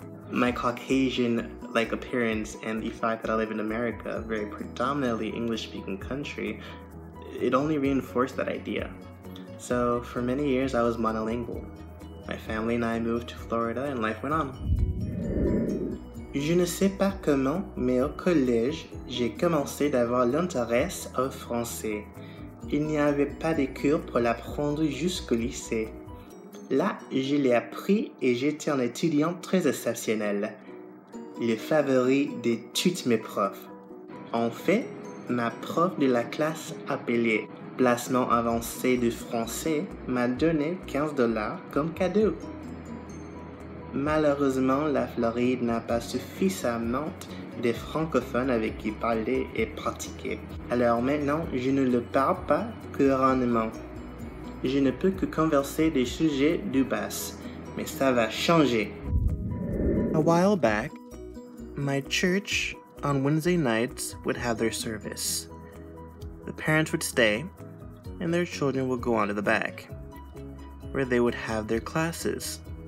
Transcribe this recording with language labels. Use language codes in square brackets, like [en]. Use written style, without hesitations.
[en] My Caucasian-like appearance and the fact that I live in America, a very predominantly English-speaking country, it only reinforced that idea. So for many years I was monolingual. My family and I moved to Florida and life went on. [fr] Je ne sais pas comment, mais au collège, j'ai commencé d'avoir l'intérêt au français. Il n'y avait pas de cours pour l'apprendre jusqu'au lycée. Là, je l'ai appris et j'étais un étudiant très exceptionnel, le favori de toutes mes profs. En fait, ma prof de la classe appelée placement avancé de français m'a donné 15 $ comme cadeau. Malheureusement, la Floride n'a pas suffisamment de francophones avec qui parler et pratiquer. Alors maintenant, je ne le parle pas couramment. Je ne peux que converser des sujets du bas, mais ça va changer. [en] A while back, my church on Wednesday nights would have their service. The parents would stay, and their children would go on to the back, where they would have their classes.